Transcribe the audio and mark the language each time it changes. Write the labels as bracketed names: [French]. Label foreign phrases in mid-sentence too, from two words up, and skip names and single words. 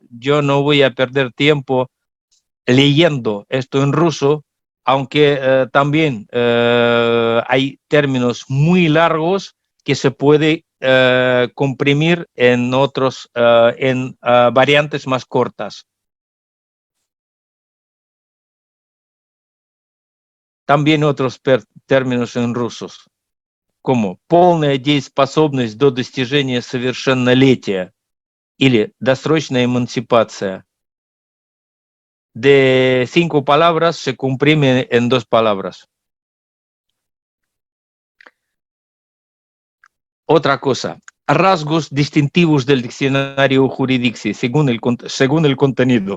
[Spanish] Yo no voy a perder tiempo leyendo esto en ruso, aunque también hay términos muy largos que se puede comprimir en variantes más cortas. También otros términos en rusos, como [Russian] полная дееспособность до достижения совершеннолетия или досрочная эмансипация. [Spanish] De 5 palabras se comprime en 2 palabras. Otra cosa, rasgos distintivos del diccionario Juridicci, según el contenido.